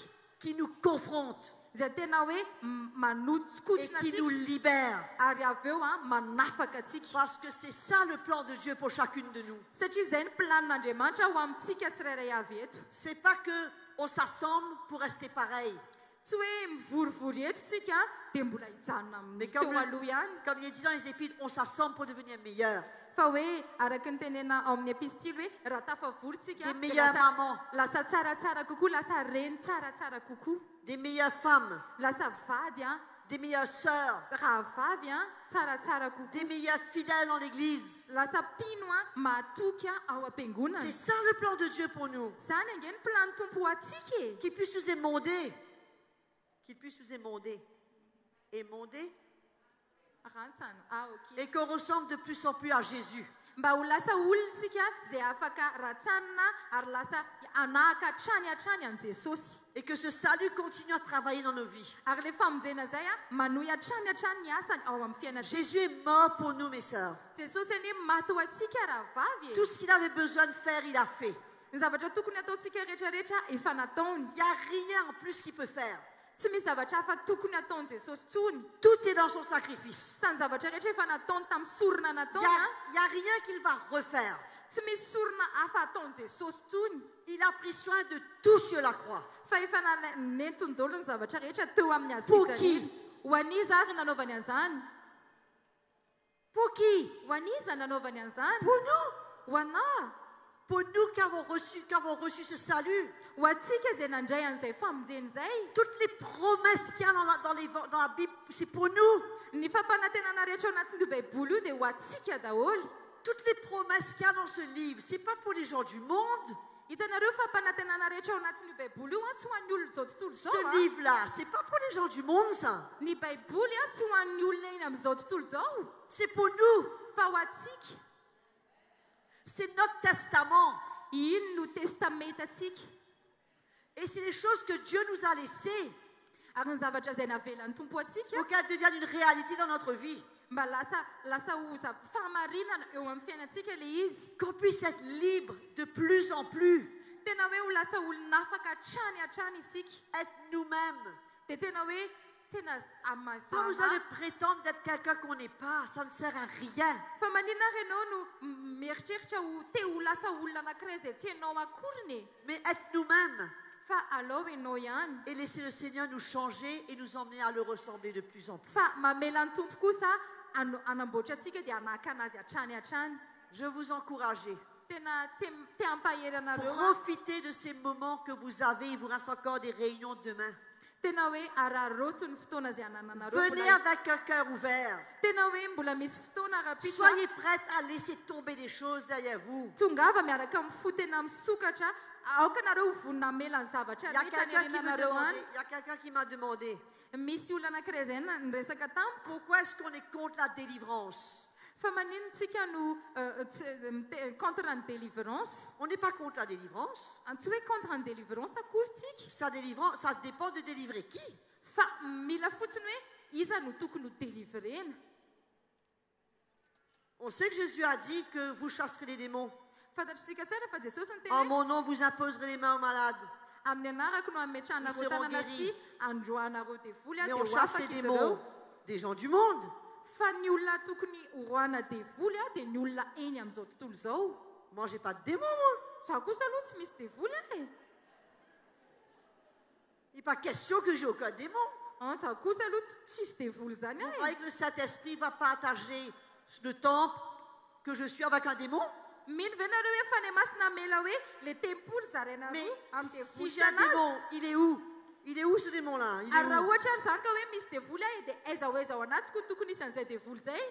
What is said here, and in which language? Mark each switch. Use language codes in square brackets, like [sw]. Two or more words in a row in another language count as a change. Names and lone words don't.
[fr] qui nous confronte [mg] izay tena hoe [fr] et [mg] manotsikotsina [fr] qui nous [mg] antsika [fr] libère. [mg] ary avy eo a manafaka antsika. [fr] Parce que c'est ça le plan de Dieu pour chacune de nous. [mg] Satria izay ny planin'Andriamanitra ho amintsika tsirairay avy eto. [fr] C'est pas que on s'assemble pour rester pareil. [mg] Tsy hoe mivorivory eto tsika dia mbola hijanona [fr] Mais [mg] amin'ny teo aloha ihany. [fr] comme il est dit dans les Épîtres, on s'assemble pour devenir meilleur. [mg] Fa hoe araka ny tenena ao amin'ny epistily hoe raha tafavory tsika [fr] Des [mg] dia [fr] meilleures mamans, [mg] lasa tsaratsara kokoa, lasa reny tsaratsara kokoa, [fr] des meilleures femmes, [mg] lasa vady a, [fr] des meilleures sœurs, [mg] raha vavy a tsaratsara kokoa, [fr] des meilleurs fidèles dans l'église. [mg] lasa pino a mahatoky a ao am-piangonana. [fr] C'est ça le plan de Dieu pour nous. [mg] Zany ange ny plan tompo ho antsika e. [fr] Qu'il puisse nous émonder. Qu'il puisse nous émonder. Émonder. [mg] Rantsana. Ah, ok. [fr] Et qu'on ressemble de plus en plus à Jésus. [mg] Mba ho lasa olontsika izay afaka ratsanina ary lasa anahaka hatrany an Jesosy. [fr] Et que ce salut continue à travailler dans nos vies. [mg] Ary le famonjena zay a manohy hatrany ny asany ao amin'ny fiainantsika. [fr] Jésus est mort pour nous, mes sœurs. [mg] Jesosy ani maty ho antsika raha vavy e. [fr] Tout ce qu'il avait besoin de faire, il a fait. [mg] Ny zavatra tokony ataontsika rehetrarehetra efa nataony. [fr] Il n'y a rien en plus qu'il peut faire. [mg] Tsy misy zavatra hafa tokony ataony Jesosy tsony. [fr] Tout est dans son sacrifice. [mg] Sa ny zavatra rehetra efa nataony tamin'ny sorona [fr] Il [mg] nataony [fr] n'y [mg] a. [fr] a, il y a rien qu'il va refaire. [mg] Tsy misy sorona hafa ataony Jesosy tsony. [fr] Il a pris soin de tout sur la croix. [mg] Fa efa nentony daholo ny zavatra rehetra teo amin'ny hazo [fr] Pour [mg] fijaliana. [fr] qui? [mg] Ho an'iza ary nanaovany an'izany? [fr] Pour qui? [mg] Ho an'iza nanaovany an'izany? [fr] Pour nous. [mg] Ho anao. [fr] Pour nous qui avons reçu ce salut. [mg] Ho antsika izay nandray an'izay famonjeny zay. [fr] Toutes les promesses qu'il y a dans la Bible, c'est pour nous. [mg] Ny fampanantenana rehetra ao anatin'io baiboly io dia ho antsika daholo. [fr] Toutes les promesses qu'il y a dans ce livre, c'est pas pour les gens du monde. [mg] Hitanareo fampanantenana rehetra ao anatin'io baiboly io a tsy ho an'ny olona zao tontolo zao [fr] Ce [mg] a. [fr] livre-là, c'est pas pour les gens du monde, ça. [mg] Ny baiboly a tsy ho an'ny olona iny amin'izao tontolo zao. [fr] C'est pour nous. [mg] Fa ho antsika. [fr] C'est notre testament. [mg] Iny no testamentatsika. [fr] Et c'est les choses que Dieu nous a laissées [mg] Ary ny zavatra izay navelan'ny tompo antsika [fr] pour qu'elles deviennent une réalité dans notre vie. [mg] mba lasa ho fahamarinana eo amin'ny fiainantsika le izy. [fr] Qu'on puisse être libre de plus en plus. [mg] Tena hoe ho lasa olona afaka hatrany isika. [fr] Être nous-mêmes. [mg] Dia tena hoe tena [fr] Pas besoin de prétendre d'être quelqu'un qu'on n'est pas. Ça ne sert à rien. [mg] fa maninona ary ianao no mieritreritra ho te ho lasa olona anankiray izay tsy hainao akoriny. [fr] Mais être nous-mêmes. [mg] Fa alao ianao ihany. [fr] Et laisser le Seigneur nous changer et nous emmener à le ressembler de plus en plus. [mg] Fa mamela ny tompo kosa anamboatra antsika dia anaka anazy hatrany. [fr] Je veux vous encourager. [mg] Tena te ampahery anareo. [fr] Profitez de ces moments que vous avez. Il vous reste encore des réunions demain. [mg] Tena hoe araroto ny fotoana izay anananareo. [fr] Venez avec un cœur ouvert. [mg] Tena hoe mbola misy fotoana rapitra. [fr] Soyez prêtes à laisser tomber des choses derrière vous. [mg] Tongava miaraka amin'ny fo tena misokatra. Aoka nareo vonina mela ny zavatra [fr] Il y a [mg] rehetra ny [fr] quelqu'un qui me [mg] arinanareo [fr] demandait, [mg] any. [fr] il y a quelqu'un qui m'a demandé [mg] Misy olona anankiray izay niresaka tamiko. [fr] pourquoi est-ce qu'on est contre la délivrance. [mg] Fa maninontsika no contre ny délivrance. [fr] On n'est pas contre la délivrance. [mg] Tsy hoe contre ny délivrance akory tsika. [fr] ça dépend de délivrer qui. [mg] Fa mila fotsiny hoe iza no tokony ho deliverena. [fr] On sait que Jésus a dit que vous chasserez les démons. [mg] Fantatritsika tsara fa Jesosy ny teny [fr] En [mg] hoe [fr] mon nom, vous imposerez les mains aux malades. [mg] amin'ny anarako no ametrahanareo [fr] Ils seront [mg] tanana [fr] guéris. [mg] sy androanareo devoly [fr] Mais [mg] dia [fr] on [mg] ho [fr] chasse [mg] afaka [fr] les [mg] izy [fr] démons [mg] ireo. [fr] des gens du monde. [mg] Fa ny olona tokony horoana devoly dia ny olona eny amin'izao tontolo izao. [fr] Moi, j'ai pas de démons, moi. [mg] Za kosa aloha tsy misy devoly e. [fr] Il n'est pas question que j'ai aucun démon. [mg] Za kosa aloha tsisy devoly zany [fr] Vous [mg] ahy. [fr] croyez que le Saint-Esprit ne va partager le temple que je suis avec un démon? [mg] Mino ve nareo hoe fa ny masina amela hoe le tempoly zarainareo [fr] Mais [mg] amin'ny [fr] si [mg] devoly [fr] j'ai un [mg] sanazy. [fr] démon, il est où? Il est où ce démon-là? Il est [mg] Ary raha [fr] où? [mg] ohatra ary zany ka hoe misy devoly ahy dia aiza ho aiza ao anatiko tokony isy an'izay devoly zay.